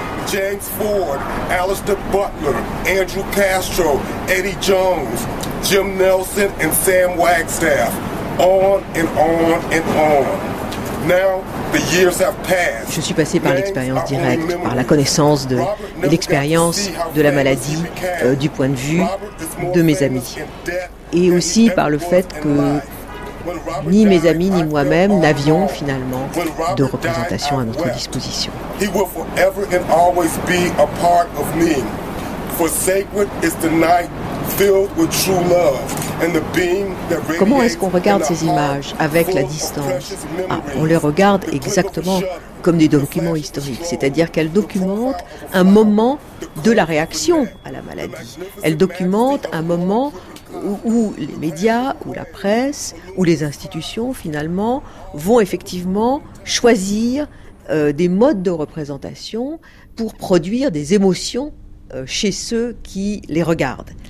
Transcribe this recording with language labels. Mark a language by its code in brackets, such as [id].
[en] James Ford, Alistair Butler, Andrew Castro, Eddie Jones, Jim Nelson and Sam Wagstaff, on and on and on. Now, the years have passed. [fr] Je suis passé par l'expérience directe, par la connaissance de l'expérience de la maladie du point de vue de mes amis. Et aussi par le fait que ni mes amis ni moi-même n'avions finalement de représentation à notre disposition. [en] He will forever and always be a part of me. For sacred is the night filled with true love. [fr] Comment est-ce qu'on regarde ces images avec la distance? On les regarde exactement comme des documents historiques, c'est-à-dire qu'elles documentent un moment de la réaction à la maladie. Elles documentent un moment où les médias, où la presse, où les institutions, finalement, vont effectivement choisir des modes de représentation pour produire des émotions chez ceux qui les regardent.